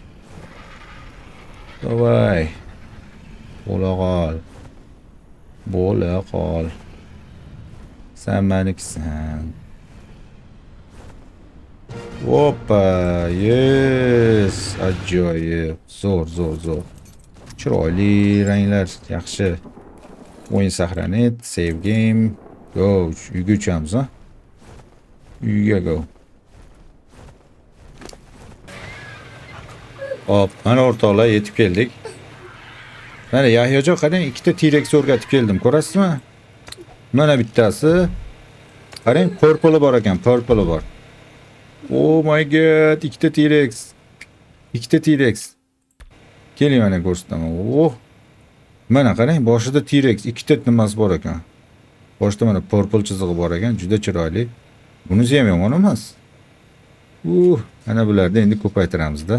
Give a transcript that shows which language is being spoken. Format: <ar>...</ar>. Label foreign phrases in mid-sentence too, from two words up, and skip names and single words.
<uz>Davay. Bo'la qol. Sen menikisan. Hoppa, yes, ajoyib. Zo'r. Chiroyli ranglar, yaxshi. O'yin saqlanib,</uz> <en>save game.</en> <uz>Go, uyga uchamiz, ha? Uyga go. Hop, mana o'rtoqlar yetib keldik. Mana Yahyojon qarang, ikkita T-Rex o'rgatib keldim, ko'rasizmi? Mana bittasi. Qarang, purple bor ekan, purple bor.</uz> <en>Oh my god,</en> <uz>ikkita T-Rex. Ikkita T-Rex. Keling mana ko'rsataman. Oh. Mana qarang, boshida T-Rex ikkita nimasi bor ekan. Boshida mana purple chizig'i bor ekan, juda chiroyli. Bunisi ham yomon emas. Ana bularni endi ko'paytiramiz-da.</uz>